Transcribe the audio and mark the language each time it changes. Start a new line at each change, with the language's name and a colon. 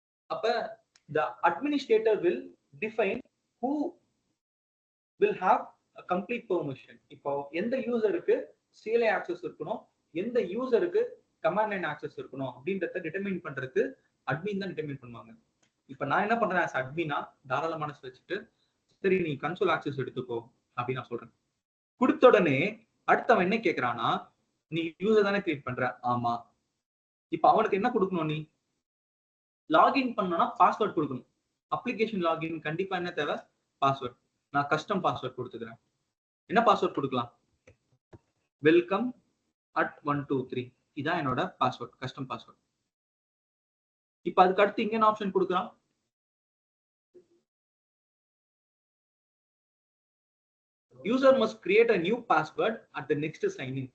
English: அப்ப the administrator will define who will have a complete permission.
Tamil: இப்போ எந்த யூசருக்கு CLI access இருக்கணும், எந்த யூசருக்கு கமாண்ட் லைன் ஆக்சஸ் இருக்கணும் அப்படின்றத டிட்டர்மின் பண்றதுக்கு அட்மின் தான் டிட்டர்மின் பண்ணுவாங்க. இப்ப நான் என்ன பண்றேன் ஆஸ் அட்மினா தாராள மனசு வச்சுட்டு சரி நீ கன்சோல் ஆக்சஸ் எடுத்துக்கோ அப்படின்னு நான் சொல்றேன். கொடுத்த உடனே அடுத்தவன் என்ன கேட்கறானா, நீ யூசர் தானே கிரியேட் பண்ற? ஆமா. இப்ப அவனுக்கு என்ன கொடுக்கணும், நீ லாகின் பண்ணனா பாஸ்வேர்ட் கொடுக்கணும். அப்ளிகேஷன் லாகின் கண்டிப்பா என்ன தேவை, பாஸ்வேர்ட். நான் கஸ்டம் பாஸ்வேர்ட் கொடுத்துக்கிறேன். என்ன பாஸ்வேர்ட் கொடுக்கலாம், welcome@123 இதான் என்னோட பாஸ்வேர்ட், கஸ்டம் பாஸ்வேர்ட். இப்ப அதுக்கு அடுத்து இங்க என்ன ஆப்ஷன் கொடுக்குறான்,
English: user must create a new password at the next sign in.